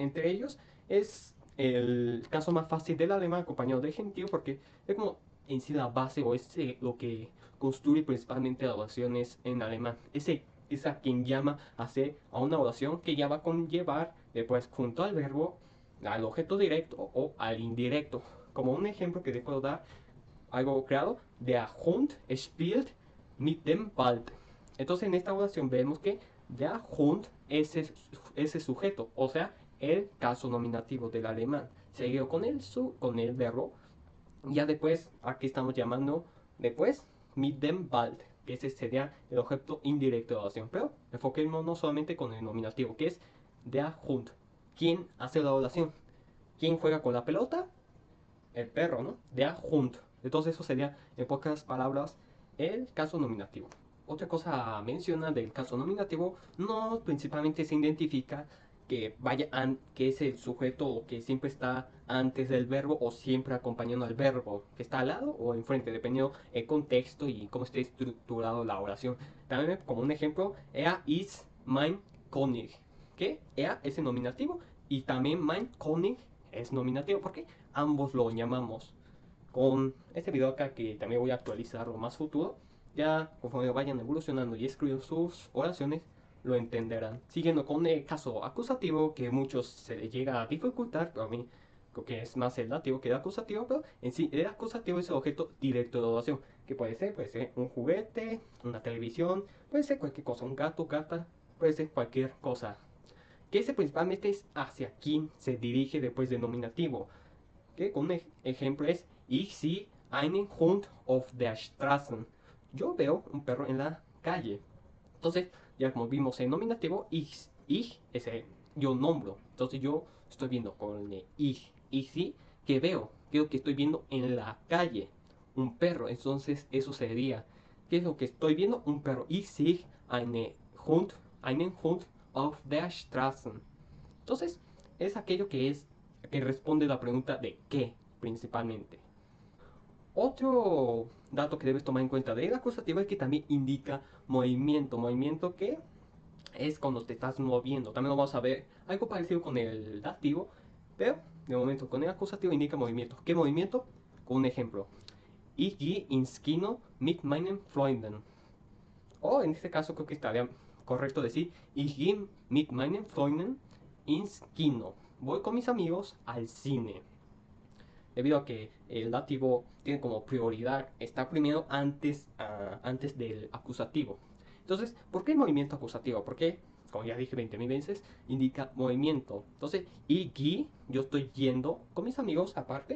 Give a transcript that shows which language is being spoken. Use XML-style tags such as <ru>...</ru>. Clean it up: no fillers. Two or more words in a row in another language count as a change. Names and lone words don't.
<es>Entre ellos es el caso más fácil del alemán acompañado de genitivo, porque es como en sí la base o es lo que construye principalmente las oraciones en alemán. Es a quien llama a hacer a una oración que ya va a conllevar después junto al verbo al objeto directo o al indirecto. Como un ejemplo que te puedo dar, algo creado,</es> <de>der Hund spielt mit dem Ball.</de> <es>Entonces en esta oración vemos que</es> <de>der Hund</de> <es>es ese sujeto, o sea, el caso nominativo del alemán, seguido con el verbo. Ya después, aquí estamos llamando después</es> <de>mit dem Ball,</de> <es>que ese sería el objeto indirecto de la oración. Pero enfoquémonos solamente con el nominativo, que es</es> <de>der Hund.</de> <es>¿Quién hace la oración? ¿Quién juega con la pelota? El perro, ¿no?</es> <de>Der Hund.</de> <es>Entonces eso sería, en pocas palabras, el caso nominativo. Otra cosa menciona del caso nominativo, no principalmente se identifica que es el sujeto que siempre está antes del verbo o siempre acompañando al verbo que está al lado o enfrente, dependiendo el contexto y cómo esté estructurado la oración. También como un ejemplo,</es> <de>er ist mein König,</de> <es>que er es el nominativo y también</es> <de>mein König</de> <es>es nominativo porque ambos lo llamamos. Con este video acá, que también voy a actualizarlo más futuro, ya conforme vayan evolucionando y escribiendo sus oraciones, lo entenderán. Siguiendo con el caso acusativo, que a muchos se les llega a dificultar, pero a mí creo que es más el dativo que el acusativo, pero en sí el acusativo es el objeto directo de oración, que puede ser un juguete, una televisión, puede ser cualquier cosa, un gato, gata, puede ser cualquier cosa. Que ese principalmente es hacia quién se dirige después del nominativo, que un ejemplo es</es> <de>Ich sehe einen Hund auf der Straße.</de> <es>Yo veo un perro en la calle. Entonces, ya como vimos el nominativo, ich ese yo nombro. Entonces yo estoy viendo con el ich sí, que veo, creo que estoy viendo en la calle un perro. Entonces eso sería, ¿qué es lo que estoy viendo? Un perro.</es> <de>Ich sehe einen Hund auf der Straße.</de> <es>Entonces, es aquello que responde la pregunta de qué, principalmente. Otro dato que debes tomar en cuenta del acusativo es que también indica movimiento que es cuando te estás moviendo. También lo vamos a ver algo parecido con el dativo, pero de momento con el acusativo indica movimiento. ¿Qué movimiento? Con un ejemplo.</es> <de>Ich gehe ins Kino mit meinen Freunden.</de> <es>O en este caso creo que estaría correcto decir</es> <de>Ich gehe mit meinen Freunden ins Kino.</de> <es>Voy con mis amigos al cine. Debido a que el dativo tiene como prioridad, está primero antes del acusativo. Entonces, ¿por qué el movimiento acusativo? Porque, como ya dije 20.000 veces, indica movimiento. Entonces, y yo estoy yendo con mis amigos aparte.</es>